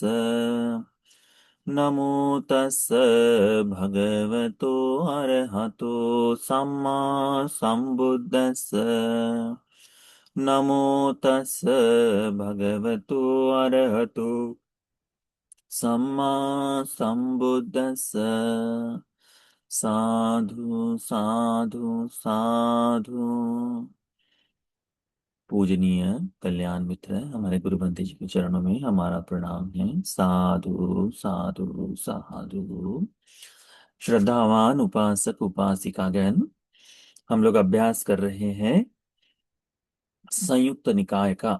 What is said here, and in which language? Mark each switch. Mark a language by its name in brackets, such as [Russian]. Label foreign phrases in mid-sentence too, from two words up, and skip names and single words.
[Pali] नमो तस् भगवतो अरहतो सम्मा संबुद्दस्स। नमो तस् भगवतो अरहतो सम्मा संबुद्दस्स। साधु साधु साधु। [Hindi] पूजनीय कल्याण मित्र हमारे गुरु बंदी जी के चरणों में हमारा प्रणाम है। [Pali] साधु साधु साधु। [Hindi] श्रद्धावान उपासक उपासिकागण, हम लोग अभ्यास कर रहे हैं संयुक्त निकाय का।